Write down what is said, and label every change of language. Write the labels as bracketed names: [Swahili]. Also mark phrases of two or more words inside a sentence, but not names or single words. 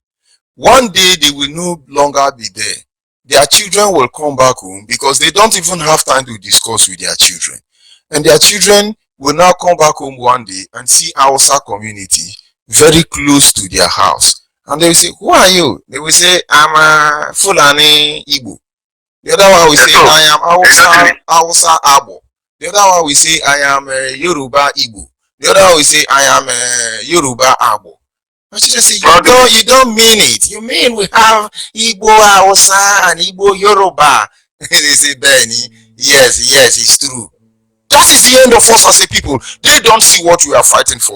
[English] One day they will no longer be there. Their children will come back home because they don't even have time to discuss with their children. And their children will now come back home one day and see Hausa community very close to their house. And they will say, who are you? They will say, I'm a Fulani Igbo. The other one will say, I am Hausa Abo. The other one will say, I am Yoruba Igbo. The other one will say, I am Yoruba Abo. But you just say, you don't mean it. You mean we have Igbo Hausa and Igbo Yoruba. They say, Benny, yes, it's true. That is the end of us as a people. They don't see what we are fighting for.